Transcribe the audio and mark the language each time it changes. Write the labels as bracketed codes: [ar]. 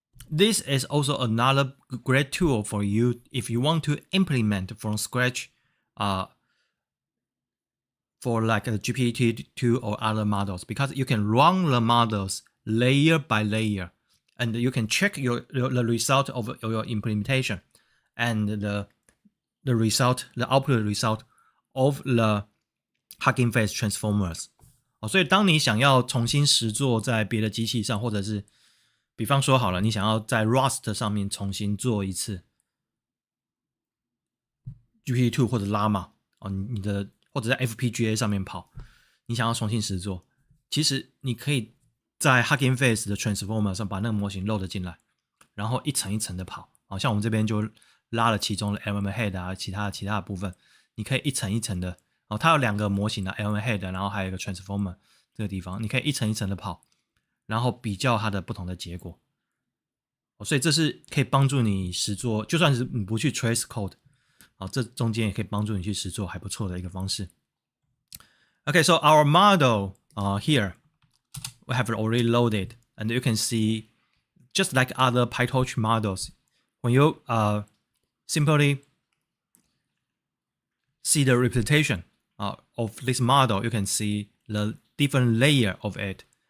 [en] This is also another great tool for you if you want to implement from scratch for like a GPT-2 or other models, because you can run the models layer by layer and you can check the result of your implementation and the output result of the Hugging Face transformers. [zh] 所以当你想要重新实作在别的机器上，或者是比方说好了，你想要在 Rust 上面重新做一次 GPT-2 或者 Llama 你的或者在 FPGA 上面跑，你想要重新实作，其实你可以在 Hugging Face 的 transformer 上把那个模型 load 进来，然后一层一层的跑。像我们这边就拉了其中的 LM Head 啊，其他的部分，你可以一层一层的。它有2个模型的 LM Head， 然后还有一个 transformer 这个地方，你可以一层一层的跑，然后比较它的不同的结果。所以这是可以帮助你实作，就算是你不去 [en] trace code， [zh] 这中间也可以帮助你去实作，还不错的一个方式。 [en] Okay, so our model here we have already loaded, and you can see just like other PyTorch models, when you simply see the representation of this model, you can see the different layer of it.